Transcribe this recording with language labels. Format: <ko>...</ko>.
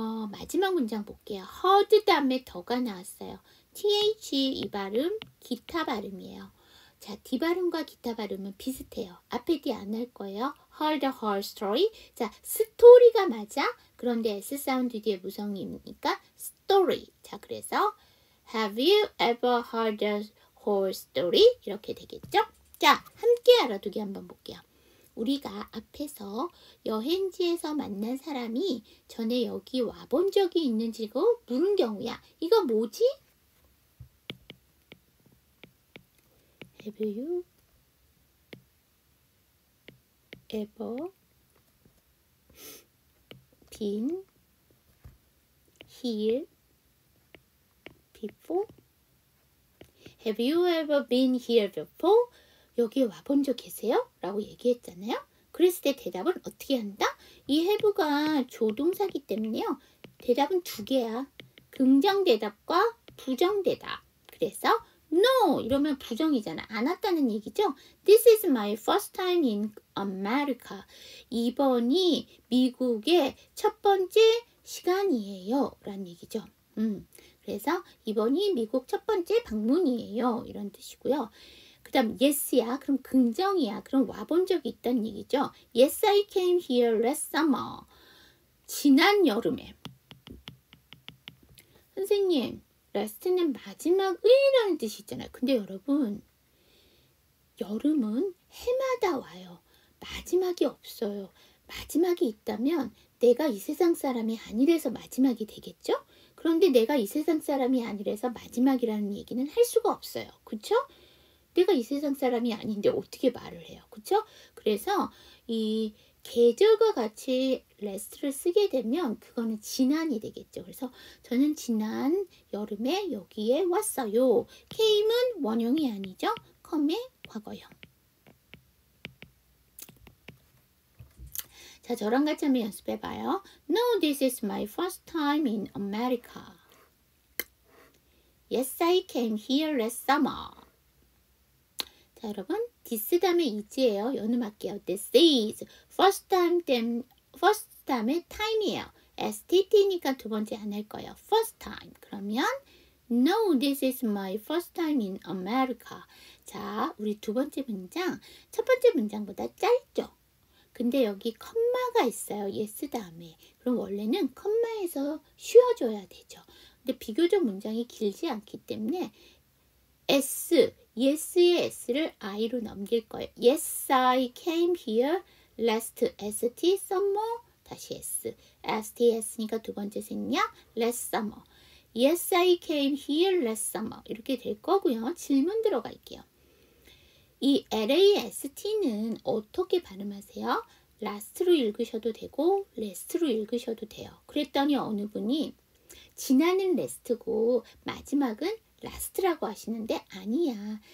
<ko>마지막 문장 볼게요. heard 다음에 더가 나왔어요. th 이 발음 기타 발음이에요. 자, D 발음과 기타 발음은 비슷해요. 앞에 D 안 할 거예요.</ko> <en>heard the whole story.</en> <ko>자, 스토리가 맞아. 그런데 S 사운드 뒤에 무성이니까 story. 자, 그래서</ko> <en>have you ever heard the whole story?</en> <ko>이렇게 되겠죠? 자, 함께 알아두기 한번 볼게요. 우리가 앞에서 여행지에서 만난 사람이 전에 여기 와본 적이 있는지고 물은 경우야. 이거 뭐지?</ko> <en>Have you ever been here before? Have you ever been here before?</en> <ko>여기 와본 적 계세요? 라고 얘기했잖아요. 그랬을 때 대답은 어떻게 한다? 이 have가 조동사기 때문에요. 대답은 두 개야. 긍정대답과 부정대답. 그래서 No 이러면 부정이잖아. 안 왔다는 얘기죠.</ko> <en>This is my first time in America.</en> <ko>이번이 미국의 첫 번째 시간이에요. 라는 얘기죠. 그래서 이번이 미국 첫 번째 방문이에요. 이런 뜻이고요. 그 다음 yes야. 그럼 긍정이야. 그럼 와본 적이 있다는 얘기죠.</ko> <en>Yes, I came here last summer.</en> <ko>지난 여름에. 선생님, last는 마지막이라는 뜻이 있잖아요. 근데 여러분, 여름은 해마다 와요. 마지막이 없어요. 마지막이 있다면 내가 이 세상 사람이 아니라서 마지막이 되겠죠? 그런데 내가 이 세상 사람이 아니라서 마지막이라는 얘기는 할 수가 없어요. 그쵸? 내가 이 세상 사람이 아닌데 어떻게 말을 해요. 그쵸? 그래서 이 계절과 같이 last를 쓰게 되면 그거는 지난이 되겠죠. 그래서 저는 지난 여름에 여기에 왔어요. came은 원형이 아니죠. come의 과거형. 자, 저랑 같이 한번 연습해봐요.</ko> <en>No, this is my first time in America. Yes, I came here last summer.</en> <ko>자, 여러분, this 다음에 is예요. 연음할게요.</ko> <en>This is first time</en> <ko>다음에 time이에요. STT니까 두 번째 안 할 거예요.</ko> <en>first time.</en> <ko>그러면</ko> <en>No, this is my first time in America.</en> <ko>자, 우리 두 번째 문장, 첫 번째 문장보다 짧죠? 근데 여기 컴마가 있어요. yes 다음에. 그럼 원래는 컴마에서 쉬어줘야 되죠. 근데 비교적 문장이 길지 않기 때문에 S, yes의 S를 I로 넘길 거예요.</ko> <en>Yes, I came here last ST summer.</en> <ko>다시 S. STS니까 두 번째 생략.</ko> <en>last summer. Yes, I came here last summer.</en> <ko>이렇게 될 거고요. 질문 들어갈게요. 이 LAST는 어떻게 발음하세요? last로 읽으셔도 되고 last로 읽으셔도 돼요. 그랬더니 어느 분이 지난은 last고 마지막은 last라고 하시는데 아니야.</ko>